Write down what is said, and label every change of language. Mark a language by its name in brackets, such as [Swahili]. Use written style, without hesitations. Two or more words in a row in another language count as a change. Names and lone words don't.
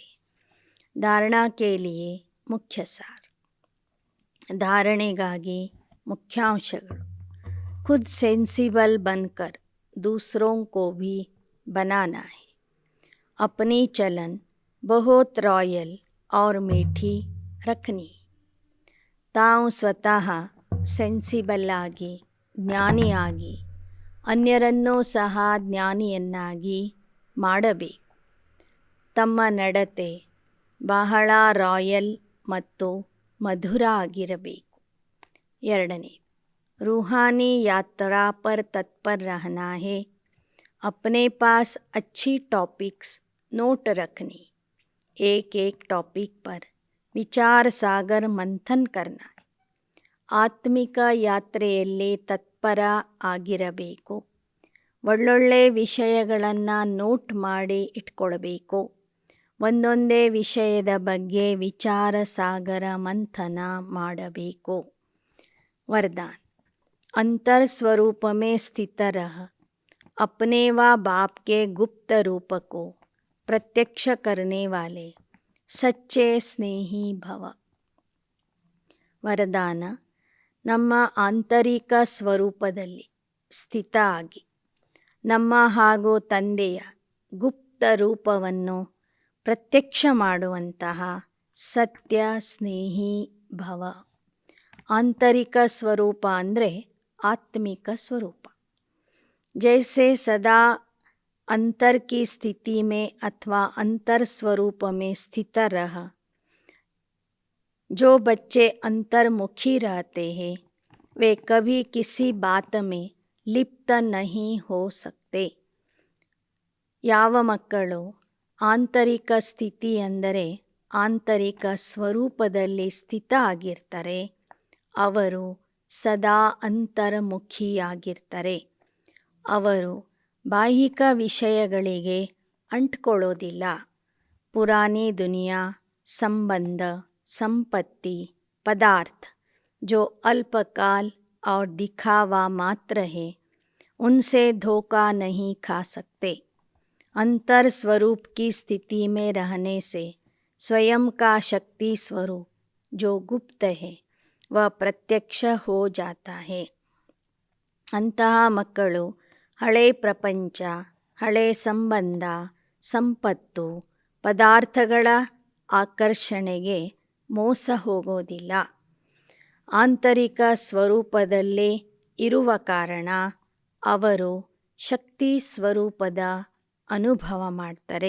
[Hindi] धारणा के लिए मुख्य सार. [Kannada] ಧಾರಣೆಗಾಗಿ ಮುಖ್ಯಾಂಶಗಳು. [Hindi] खुद सेंसिबल बनकर दूसरों को भी बनाना है. अपनी चलन बहुत रॉयल और मीठी रखनी. [Kannada] ತಾವು ಸ್ವತಃ ಸೆನ್ಸಿಬಲ್ ಆಗಿ ಜ್ಞಾನಿಯಾಗಿ ಅನ್ಯರನ್ನೂ ಸಹ ಜ್ಞಾನಿಯನ್ನಾಗಿ ಮಾಡಬೇಕು. ತಮ್ಮ ನಡತೆ ಬಹಳ ರಾಯಲ್ ಮತ್ತು ಮಧುರ ಆಗಿರಬೇಕು. ಎರಡನೇ, [Hindi] रूहानी यात्रा पर तत्पर रहना है. अपने पास अच्छी टॉपिक्स नोट रखनी. एक एक टॉपिक पर विचार सागर मंथन करना है. [Kannada] ಆತ್ಮಿಕ ಯಾತ್ರೆಯಲ್ಲಿ ತತ್ಪರ ಆಗಿರಬೇಕು. ಒಳ್ಳೊಳ್ಳೆ ವಿಷಯಗಳನ್ನು ನೋಟ್ ಮಾಡಿ ಇಟ್ಕೊಳ್ಬೇಕು. ಒಂದೊಂದೇ ವಿಷಯದ ಬಗ್ಗೆ ವಿಚಾರ ಸಾಗರ ಮಂಥನ ಮಾಡಬೇಕು. [Hindi] वरदान. अंतर स्वरूप में स्थित रह अपने व बाप के गुप्त रूप को प्रत्यक्ष करने वाले सच्चे स्नेही भव. [Kannada] ವರದಾನ. ನಮ್ಮ ಆಂತರಿಕ ಸ್ವರೂಪದಲ್ಲಿ ಸ್ಥಿತ ಆಗಿ ನಮ್ಮ ಹಾಗೂ ತಂದೆಯ ಗುಪ್ತ ರೂಪವನ್ನು ಪ್ರತ್ಯಕ್ಷ ಮಾಡುವಂತಹ ಸತ್ಯ ಸ್ನೇಹಿ ಭವ. ಆಂತರಿಕ ಸ್ವರೂಪ ಅಂದರೆ ಆತ್ಮಿಕ ಸ್ವರೂಪ. [Hindi] जैसे सदा अंतर की स्थिति में अथवा अंतर स्वरूप में स्थित रह, जो बच्चे अंतर्मुखी रहते हैं वे कभी किसी बात में लिप्त नहीं हो सकते. [Kannada] ಯಾವ ಮಕ್ಕಳು ಆಂತರಿಕ ಸ್ಥಿತಿ ಅಂದರೆ ಆಂತರಿಕ ಸ್ವರೂಪದಲ್ಲಿ ಸ್ಥಿತ ಆಗಿರ್ತಾರೆ ಅವರು ಸದಾ ಅಂತರ್ಮುಖಿಯಾಗಿರ್ತಾರೆ. ಅವರು ಬಾಹಿಕ ವಿಷಯಗಳಿಗೆ ಅಂಟ್ಕೊಳ್ಳೋದಿಲ್ಲ. [Hindi] पुरानी दुनिया, संबंध, संपत्ति, पदार्थ जो अल्पकाल और दिखावा मात्र है उनसे धोखा नहीं खा सकते. अंतर स्वरूप की स्थिति में रहने से स्वयं का शक्ति स्वरूप जो गुप्त है वह प्रत्यक्ष हो जाता है. [Kannada] ಅಂತಹ ಮಕ್ಕಳು ಹಳೆ ಪ್ರಪಂಚ, ಹಳೆ ಸಂಬಂಧ, ಸಂಪತ್ತು, ಪದಾರ್ಥಗಳ ಆಕರ್ಷಣೆಗೆ ಮೋಸ ಹೋಗೋದಿಲ್ಲ. ಆಂತರಿಕ ಸ್ವರೂಪದಲ್ಲೇ ಇರುವ ಕಾರಣ ಅವರು ಶಕ್ತಿ ಸ್ವರೂಪದ ಅನುಭವ ಮಾಡ್ತಾರೆ.